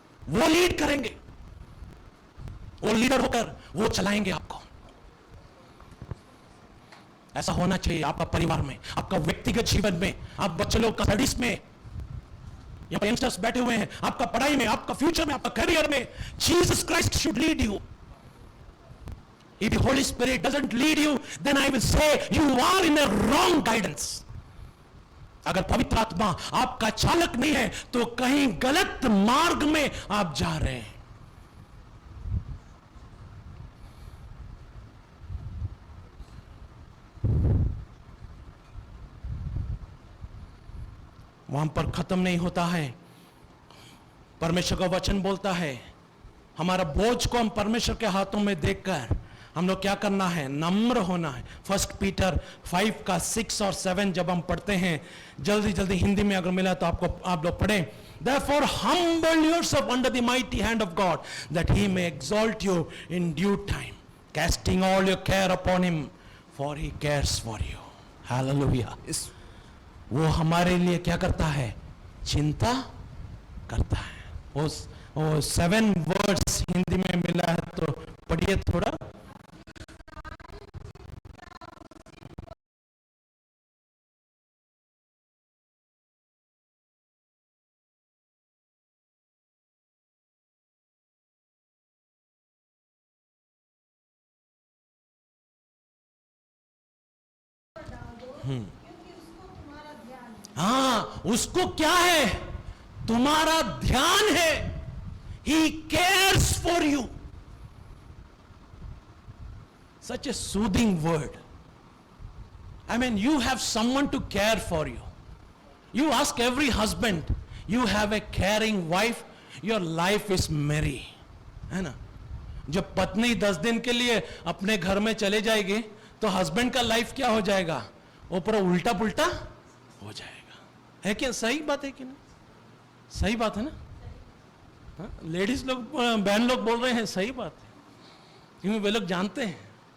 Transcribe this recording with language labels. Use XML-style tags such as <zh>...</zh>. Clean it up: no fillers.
<hi>वो लीड करेंगे, वो लीडर होकर वो चलाएंगे आपको। ऐसा होना चाहिए आपका परिवार में, आपका व्यक्तिगत जीवन में, आप बच्चे लोग का स्टडीज में, यहाँ पर यंगस्टर्स बैठे हुए हैं, आपका पढ़ाई में, आपका फ्यूचर में, आपका करियर में,</hi> <en>Jesus Christ should lead you. If the Holy Spirit doesn't lead you, then I will say you are in a wrong guidance.</en> <hi>अगर पवित्र आत्मा आपका चालक नहीं है तो कहीं गलत मार्ग में आप जा रहे हैं। वहां पर खत्म नहीं होता है। परमेश्वर का वचन बोलता है, हमारा बोझ को हम परमेश्वर के हाथों में देखकर हम लोग क्या करना है, नम्र होना है। 1 पीटर 5 का 6 और 7 जब हम पढ़ते हैं, जल्दी हिंदी में अगर मिला तो आप लोग पढ़ें।</hi> <en>Therefore humble yourself under the mighty hand of God, that he may exalt you in due time, casting all your care upon him, for he cares for you. Hallelujah.</en> <hi>वो हमारे लिए क्या करता है, चिंता करता है। वो 7 वर्ड्स हिंदी में मिला है, तो पढ़िए थोड़ा। हाँ, उसको क्या है? तुम्हारा ध्यान है.</hi> <en>He cares for you. Such a soothing word. I mean, you have someone to care for you. You ask every husband, you have a caring wife, your life is merry.</en> <hi>है ना? जब पत्नी 10 दिन के लिए अपने घर में चले जाएगी तो हस्बैंड का लाइफ क्या हो जाएगा? वो पूरा उल्टा पुल्टा हो जाएगा. है क्या? सही बात है कि नहीं? सही बात है ना? हाँ? लेडीज लोग, बहन लोग बोल रहे हैं सही बात है, क्योंकि वे लोग जानते हैं.</hi>